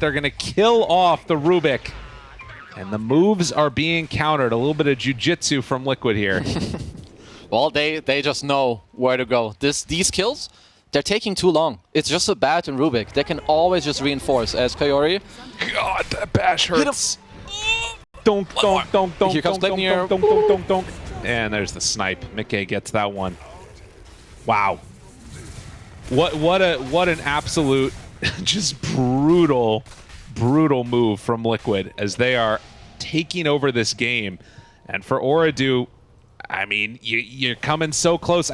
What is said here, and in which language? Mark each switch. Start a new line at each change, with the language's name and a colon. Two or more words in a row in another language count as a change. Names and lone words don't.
English: They're going to kill off the Rubik. And the moves are being countered. A little bit of jiu-jitsu from Liquid here. Well, they just know where to go. These kills... They're taking too long. It's just a bat and Rubik. They can always just reinforce as Coyote. God, that bash hurts. Donk, donk, donk, donk, Here comes donk, Gleipnir. donk, donk, donk, donk. And there's the snipe. Mickey gets that one. Wow. What an absolute just brutal move from Liquid as they are taking over this game. And for Ooredoo, I mean, you're coming so close.